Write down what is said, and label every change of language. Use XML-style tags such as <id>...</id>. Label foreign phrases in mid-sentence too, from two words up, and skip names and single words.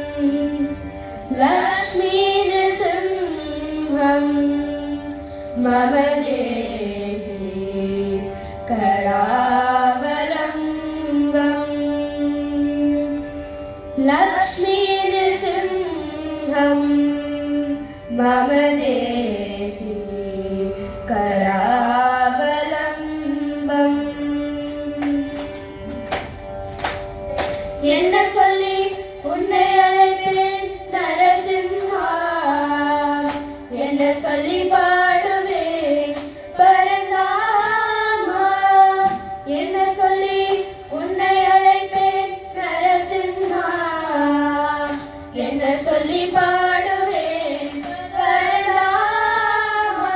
<sa>लक्ष्मी नृसिंहं मम देहि करावलम्बम्। लक्ष्मी नृसिंहं मम देहि करावलम्बम्।</sa> <ta>என்ன சொல்லி உன்னை அழைப்பேன் நரசிம்ஹா, என்ன சொல்லி பாடுவேன் பரந்தாமா, என்ன சொல்லி உன்னை அழைப்பேன் நரசிம்ஹா, என்ன சொல்லி பாடுவேன் பரந்தாமா.</ta>